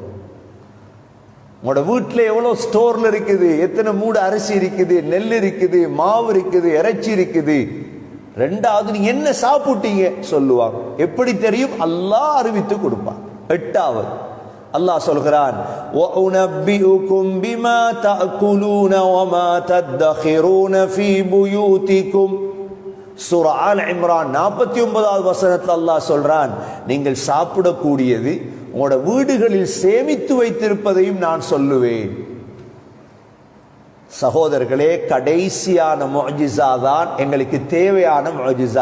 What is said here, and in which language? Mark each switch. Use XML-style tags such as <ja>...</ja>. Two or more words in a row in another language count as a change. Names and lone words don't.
<ta>உங்களோட வீட்டில் எவ்வளோ ஸ்டோர்ல இருக்குது, எத்தனை மூடு அரிசி இருக்குது, நெல் இருக்குது, மாவு இருக்குது, இறைச்சி இருக்குது. 2வது நீங்க என்ன சாப்பிட்டீங்க சொல்லுவாங்க. எப்படி தெரியும்? அல்லாஹ் அறிவித்து கொடுப்பான். 8வது அல்லாஹ் சொல்கிறான்,</ta> <ar>وَأُنَبِّئُكُمْ بِمَا تَأْكُلُونَ وَمَا تَدَّخِرُونَ فِي بُيُوتِكُمْ.</ar> <ta>சூரா ஆல் இம்ரான் 49வது வசனத்தில் அல்லாஹ் சொல்றான், நீங்கள் சாப்பிடக்கூடியது உங்களோட வீடுகளில் சேமித்து வைத்திருப்பதையும் நான் சொல்லுவேன். சகோதரர்களே, கடைசியான முஅஜிஸா தான் எங்களுக்கு தேவையான முஅஜிஸா.</ta>